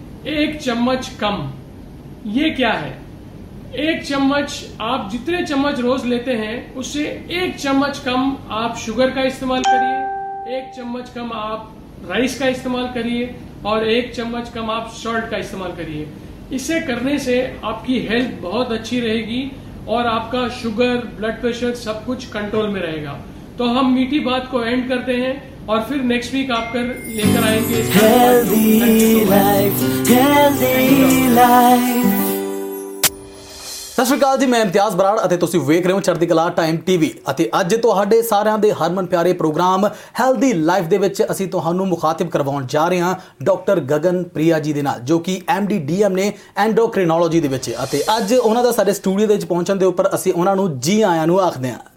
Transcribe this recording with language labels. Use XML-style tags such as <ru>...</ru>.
<hi>एक चम्मच कम, ये क्या है? एक चम्मच, आप जितने चम्मच रोज लेते हैं उससे एक चम्मच कम आप शुगर का इस्तेमाल करिए, एक चम्मच कम आप राइस का इस्तेमाल करिए, और एक चम्मच कम आप सॉल्ट का इस्तेमाल करिए. इसे करने से आपकी हेल्थ बहुत अच्छी रहेगी और आपका शुगर, ब्लड प्रेशर सब कुछ कंट्रोल में रहेगा. तो हम मीठी बात को एंड करते हैं और फिर नेक्स्ट वीक आप कर लेकर आएंगे.</hi> <en>Healthy life, healthy life.</en> <pa>ਸਤਿ ਸ਼੍ਰੀ ਅਕਾਲ ਜੀ, ਮੈਂ ਇਮਤਿਆਜ਼ ਬਰਾੜ ਅਤੇ ਤੁਸੀਂ ਵੇਖ ਰਹੇ ਹੋ ਚੜ੍ਹਦੀ ਕਲਾ ਟਾਈਮ ਟੀਵੀ ਅਤੇ ਅੱਜ ਤੁਹਾਡੇ ਸਾਰਿਆਂ ਦੇ ਹਰਮਨ ਪਿਆਰੇ ਪ੍ਰੋਗਰਾਮ ਹੈਲਦੀ ਲਾਈਫ ਦੇ ਵਿੱਚ ਅਸੀਂ ਤੁਹਾਨੂੰ ਮੁਖਾਤਿਬ ਕਰਵਾਉਣ ਜਾ ਰਹੇ ਹਾਂ ਡਾਕਟਰ ਗਗਨ ਪ੍ਰਿਆ ਜੀ ਦੇ ਨਾਲ, ਜੋ ਕਿ MD DM ਨੇ ਐਂਡੋਕ੍ਰੀਨੋਲੋਜੀ ਦੇ ਵਿੱਚ, ਅਤੇ ਅੱਜ ਉਹਨਾਂ ਦਾ ਸਾਡੇ ਸਟੂਡੀਓ ਦੇ ਵਿੱਚ ਪਹੁੰਚਣ ਦੇ ਉੱਪਰ ਅਸੀਂ ਉਹਨਾਂ ਨੂੰ ਜੀ ਆਇਆਂ ਨੂੰ ਆਖਦੇ ਹਾਂ।</pa>